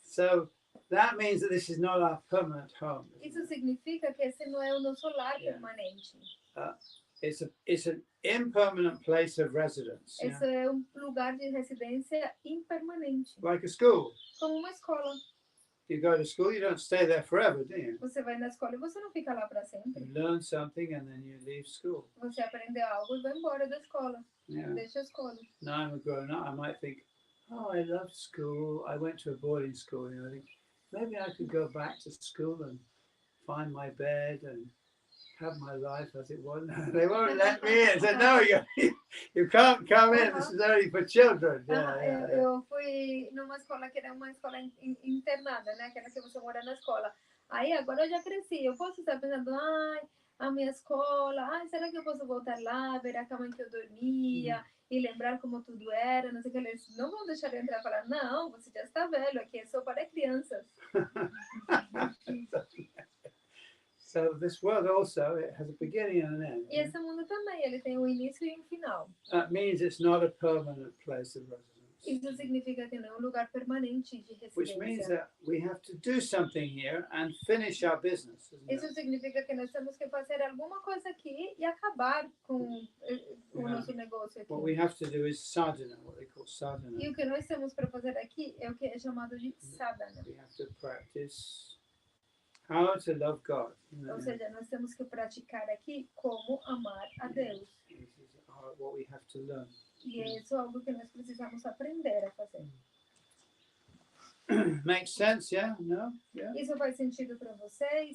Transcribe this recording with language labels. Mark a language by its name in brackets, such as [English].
[English] So that means that this is not our permanent home. [Portuguese] Isso significa que esse não é o nosso lar permanente. [English] It's an impermanent place of residence. [Portuguese] Esse é lugar de residência impermanente. [English] Like a school. [Portuguese] Como uma escola. [English] You go to school, you don't stay there forever, do you? [Portuguese] Você vai na escola e você não fica lá para sempre. [English] You learn something and then you leave school. [Portuguese] Você aprendeu algo e vai embora da escola. Deixa a escola. [English] Now I'm a grown up, I might think, oh, I love school. I went to a boarding school. I think maybe I could go back to school and find my bed and have my life as it was. They won't let me in. Said, no, you can't come in. This is only for children. [Portuguese] Eu fui numa escola que era uma escola internada, né? Aquela que você mora na escola. Aí agora eu já cresci. Eu posso estar pensando, a minha escola, será que eu posso voltar lá, ver a cama em que eu dormia e lembrar como tudo era? Não sei o que. Eles não vão deixar eu entrar e falar, não, você já está velho, aqui é só para crianças. [English] So this world also, it has a beginning and an end. [Portuguese] E esse mundo também, ele tem um início e um final. [English] That means it's not a permanent place of residence. [Portuguese] Isso significa que não é um lugar permanente de residência. [English] Which means that we have to do something here and finish our business. [Portuguese] Isso significa que nós temos que fazer alguma coisa aqui e acabar com o nosso negócio aqui. [English] What we have to do is sadhana, what they call sadhana. [Portuguese] E o que nós temos para fazer aqui é o que é chamado de sadhana. [English] We have to practice how to love God. [Portuguese] Ou seja, nós temos que praticar aqui como amar a Deus. [English] This is what we have to learn. [Portuguese] E isso é algo que nós precisamos aprender a fazer. [English] Makes sense, yeah? No? Yeah? [Portuguese] Isso faz sentido para vocês?